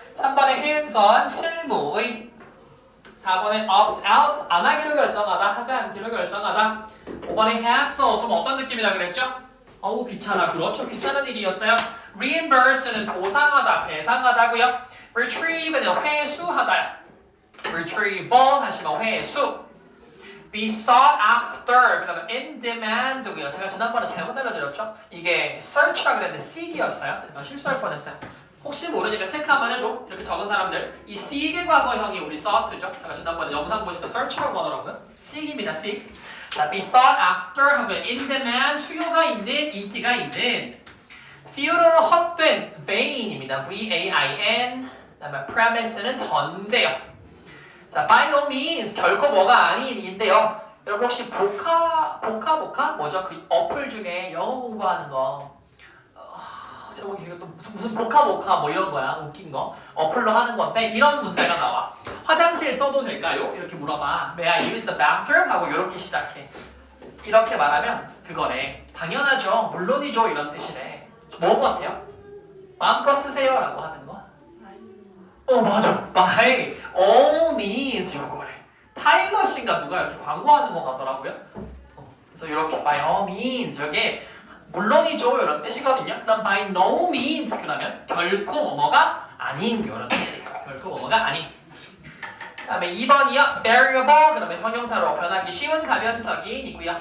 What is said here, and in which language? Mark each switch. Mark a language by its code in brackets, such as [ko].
[ko] 3번에 해응선 실무의 4번에 opt-out 안 하기로 결정하다, 하지 않기로 결정하다. 5번에 hassle 좀 어떤 느낌이라 그랬죠? 어우 귀찮아. 그렇죠. 귀찮은 일이었어요. reimburse는 보상하다, 배상하다고요. retrieve는 회수하다. retrieval 하시면 회수. [en] be sought after [ko] 그 다음에 [en] in demand고요. [ko] 제가 지난번에 잘못 알려드렸죠? 이게 search라 그랬는데 seek이었어요. 제가 실수할 뻔했어요. 혹시 모르니까 체크 한번 해줘. 이렇게 적은 사람들. 이 seek의 과거형이 우리 sought죠. 제가 지난번에 영상 보니까 search라고 하더라고요. seek입니다. seek. 자, be sought after 하고요. in demand 수요가 있는, 인기가 있는. futile 헛된 vain입니다. [en] V-A-I-N. [ko] 그 다음에 premise는 전제요. 자, by no means 결코 뭐가 아닌인데요. 여러분 혹시 보카 뭐죠? 그 어플 중에 영어 공부하는 거 제목이 이거 또 무슨 보카 뭐 이런 거야. 웃긴 거 어플로 하는 건데 이런 문제가 나와. 화장실 써도 될까요? 이렇게 물어봐. [en] May I use the bathroom? [ko] 하고 이렇게 시작해. 이렇게 말하면 그거래. 당연하죠. 물론이죠. 이런 뜻이래. 뭐 같아요? 마음껏 쓰세요 라고 하는 거. 맞아. [en] by all means 요거래. [ko] 타일러 씨인가 누가 이렇게 광고하는 거 같더라고요. 그래서 이렇게 by all means 이게 물론이죠 이런 뜻이거든요. 그럼 by no means 그러면 결코 뭐뭐가 아닌 이런 뜻이에요. 결코 뭐뭐가 아닌. 그다음에 2번이요. variable 그러면 형용사로 변하기 쉬운 가변적인이고요.